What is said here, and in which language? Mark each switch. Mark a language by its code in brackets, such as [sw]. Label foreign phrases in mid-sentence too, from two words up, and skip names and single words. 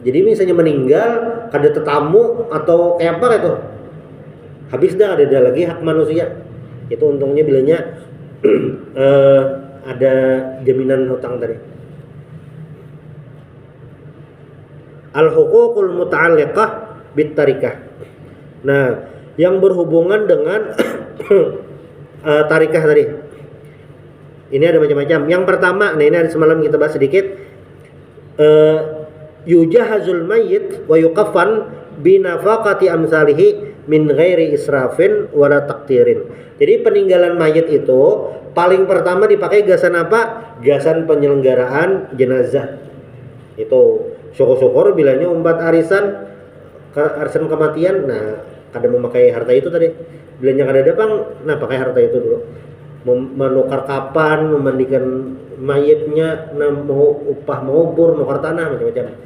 [bjn] Jadi misalnya meninggal, kada tetamu atau kayak apa gitu, habis dah ada lagi hak manusia. Itu untungnya bilanya ada jaminan hutang tadi. [ar] الحقوق المتعلقة بالتركة. [id] Nah, yang berhubungan dengan tarikah tadi. Ini ada macam-macam. Yang pertama, nah ini ada semalam kita bahas sedikit. [ar] يجهز الميت ويكفن بنفقة أمثاله من غير إسراف ولا تقتير. [bjn] Jadi peninggalan mayit itu paling pertama dipakai gasan apa? Gasan penyelenggaraan jenazah. Itu syukur-syukur bilanya umat arisan kematian, nah kada memakai harta itu tadi. Bilanya kada ada bang, nah pakai harta itu dulu. Menukar kapan, memandikan mayitnya, nah mau upah mengubur, nukar tanah, macam-macam.